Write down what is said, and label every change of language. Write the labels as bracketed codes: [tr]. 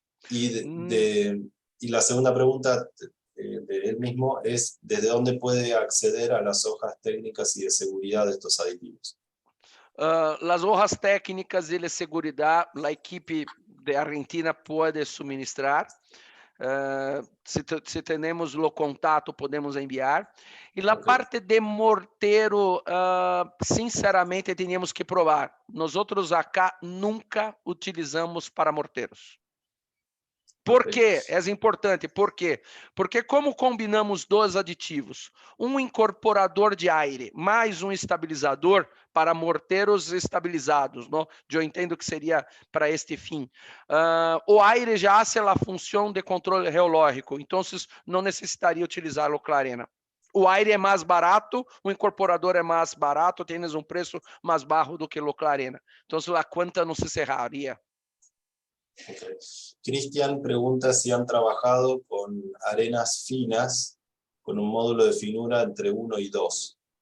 [es] Y la segunda pregunta de él mismo es ¿desde dónde puede acceder a las hojas técnicas y de seguridad de estos aditivos? Las hojas técnicas y de seguridad, la equipe de Argentina puede suministrar. [pt] Se temos o contato, podemos enviar. E a parte de morteiro, sinceramente, tínhamos que provar. Nós outros acá nunca utilizamos para morteiros. Por quê? É importante. Por quê? Porque como combinamos dois aditivos, um incorporador de aire mais um estabilizador para morteiros estabilizados, não? Eu entendo que seria para este fim. O aire já [es] hace [pt] a função de controle geológico, então não necessitaria utilizar o Clarena. O aire é mais barato, o incorporador é mais barato, tens um preço mais baixo do que o Clarena. Então a conta não se cerraria. [en] Okay. [es] Cristian pregunta si han trabajado con arenas finas, con un módulo de finura entre 1 y 2.